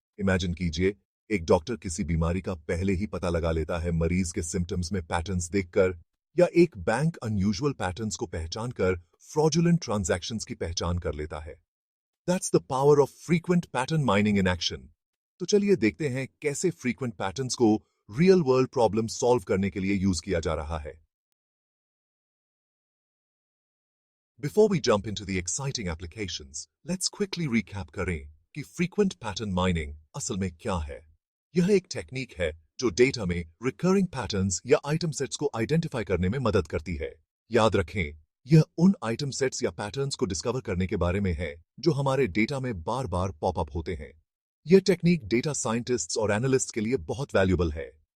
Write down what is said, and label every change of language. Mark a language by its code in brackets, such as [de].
[hi] Imagine कीजिए, एक doctor किसी बीमारी का पहले ही पता लगा लेता है मरीज के सिम्टम्स में पैटर्न्स देखकर, या एक बैंक अनयूजुअल पैटर्न्स को पहचान कर फ्रॉडुलेंट ट्रांजैक्शंस की पहचान कर लेता है। [en] That's the power of frequent pattern mining in action. [hi] तो चलिए देखते हैं कैसे फ्रीक्वेंट पैटर्न्स को रियल वर्ल्ड प्रॉब्लम सॉल्व करने के लिए यूज किया जा रहा है। [en] Before we jump into the exciting applications, let's quickly recap [hi] करें कि [en] frequent pattern mining [hi] असल में क्या है। यह एक टेक्निक है जो डेटा में recurring patterns या item sets को आइडेंटिफाई करने में मदद करती है। याद रखें, यह उन item sets या patterns को डिस्कवर करने के बारे में है जो हमारे डेटा में बार बार पॉपअप होते हैं। यह टेक्निक डेटा साइंटिस्ट्स और एनालिस्ट्स के लिए बहुत वैल्यूएबल है।